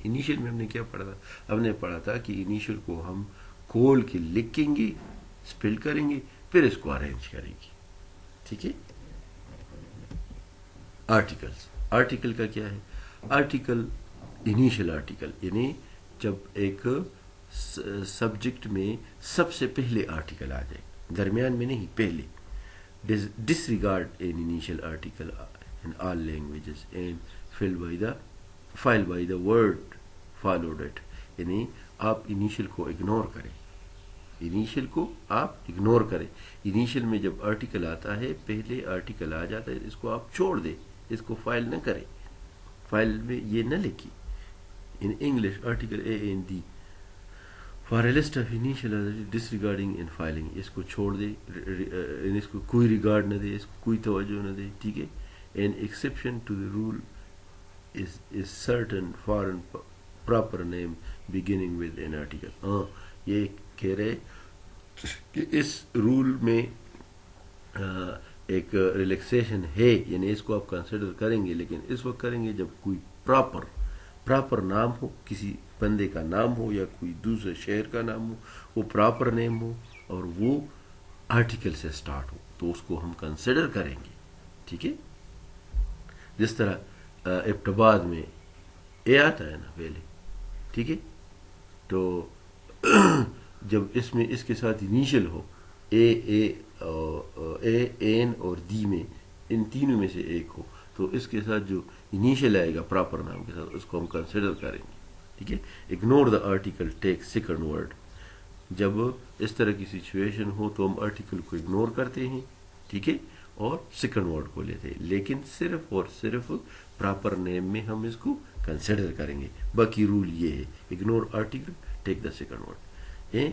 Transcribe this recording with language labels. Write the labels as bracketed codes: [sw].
[ur] Initial میں ہم نے کیا پڑھا تھا؟ ہم نے پڑھا تھا کہ انیشل کو ہم کھول کے لکھیں گے، اسپیل کریں گے، پھر اس کو ارینج کریں گے. ٹھیک ہے. آرٹیکلس. آرٹیکل کا کیا ہے؟ آرٹیکل انیشل آرٹیکل یعنی جب ایک سبجیکٹ میں سب سے پہلے آرٹیکل آ جائے، درمیان میں نہیں، پہلے. [en] disregard an initial article in all languages and file by the word followed it. [ur] یعنی آپ انیشل کو اگنور کریں. انیشل کو آپ اگنور کریں. انیشل میں جب آرٹیکل آتا ہے، پہلے آرٹیکل آ جاتا ہے، اس کو آپ چھوڑ دیں، اس کو فائل نہ کریں. فائل میں یہ نہ لکھی. [en] In English article a an the for a list of initial disregarding in filing. [ur] اس کو چھوڑ دے، اس کو کوئی ریگارڈ نہ دے، اس کو کوئی توجہ نہ دے. ٹھیک ہے. [en] An exception to the rule is certain foreign proper name beginning with an article. [ur] ہاں یہ کہہ رہے کہ اس رول میں ایک ریلیکسیشن ہے، یعنی اس کو آپ کنسیڈر کریں گے، لیکن اس وقت کریں گے جب کوئی پراپر نام ہو، کسی بندے کا نام ہو یا کوئی دوسرے شہر کا نام ہو، وہ پراپر نیم ہو اور وہ آرٹیکل سے سٹارٹ ہو، تو اس کو ہم کنسیڈر کریں گے. ٹھیک ہے. جس طرح ابتباد میں اے آتا ہے نا پہلے. ٹھیک ہے. تو جب اس میں اس کے ساتھ انیشل ہو، اے این اور دی میں، ان تینوں میں سے ایک ہو، تو اس کے ساتھ جو انیشل آئے گا پراپر نام کے ساتھ، اس کو ہم کنسیڈر کریں گے. ٹھیک ہے. [en] Ignore the article take second word. [ur] جب اس طرح کی سچویشن ہو تو ہم آرٹیکل کو اگنور کرتے ہیں. ٹھیک ہے. اور سیکنڈ ورڈ کو لیتے ہیں، لیکن صرف اور صرف پراپر نیم میں ہم اس کو کنسیڈر کریں گے. باقی رول یہ ہے، [en] Ignore article take the second word.